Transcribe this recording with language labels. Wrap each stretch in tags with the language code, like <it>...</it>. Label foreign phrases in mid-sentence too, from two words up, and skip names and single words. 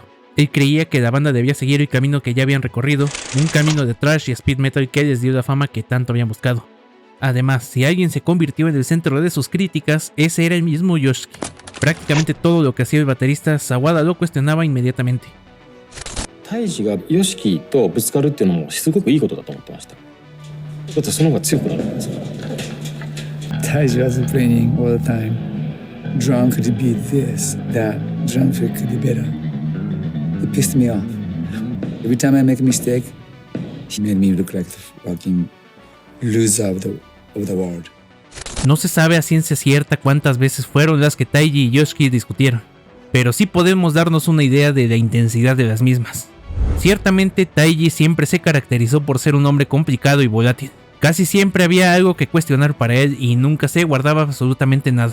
<es>Él creía que la banda debía seguir el camino que ya habían recorrido, un camino de thrash y speed metal que les dio la fama que tanto habían buscado. Además, si alguien se convirtió en el centro de sus críticas, ese era el mismo Yoshiki. Prácticamente todo lo que hacía el baterista, Sawada lo cuestionaba inmediatamente.</es> <ja>Taiji が Yoshiki とぶつかるっていうのもすごくいいことだと思ってました。だってその方が強くなるんですから。</ja> <en>Taiji wasn't playing all the time. Drum could be this, that. Drum could be better. It pissed me off. Every time I make a mistake, he made me look like the fucking loser of the world.</en> <es>No se sabe a ciencia cierta cuántas veces fueron las que Taiji y Yoshiki discutieron, pero sí podemos darnos una idea de la intensidad de las mismas. Ciertamente Taiji siempre se caracterizó por ser un hombre complicado y volátil. Casi siempre había algo que cuestionar para él y nunca se guardaba absolutamente nada.</es>